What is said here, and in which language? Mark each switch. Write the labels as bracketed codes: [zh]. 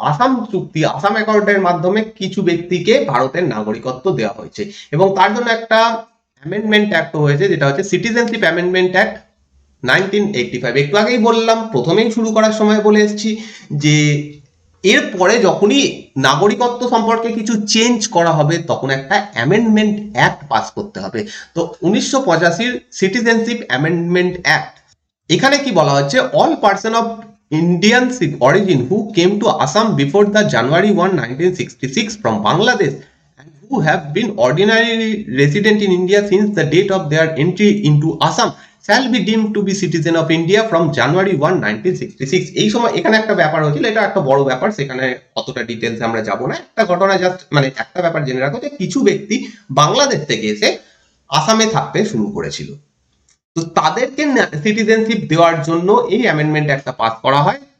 [bn] আসাম চুক্তি, আসাম অ্যাকর্ডের মাধ্যমে কিছু ব্যক্তিকে ভারতের নাগরিকত্ব দেওয়া হয়েছে, এবং তার জন্য একটা অ্যামেন্ডমেন্ট অ্যাক্ট হয়েছে, যেটা হচ্ছে সিটিজেনশিপ অ্যামেন্ডমেন্ট অ্যাক্ট 1985। একটু আগেই বললাম, প্রথমেই শুরু করার সময় বলে এসেছি যে এরপরে যখনই নাগরিকত্ব সম্পর্কে কিছু চেঞ্জ করা হবে তখন একটা অ্যামেন্ডমেন্ট অ্যাক্ট পাস করতে হবে। [en] তো 1985 Citizenship Amendment Act, [bn] এখানে কি বলা হচ্ছে, [en] All person of Indian origin who came to Assam before the January 1, 1966 from Bangladesh and who have been ordinarily resident in India since the date of their entry into Assam shall be deemed to be citizen of India from January 1, 1966। [bn] এই সময় এখানে একটা ব্যাপার হয়েছিল, এটা একটা বড় ব্যাপার, সেখানে অতটা ডিটেলস আমরা যাব না। একটা ঘটনা জাস্ট মানে একটা ব্যাপার জেনে রাখো যে কিছু ব্যক্তি বাংলাদেশ থেকে এসে আসামে থাকতে শুরু করেছিল, তো তাদেরকে সিটিজেনশিপ দেওয়ার জন্য এই অ্যামেন্ডমেন্ট একটা পাস করা হয়।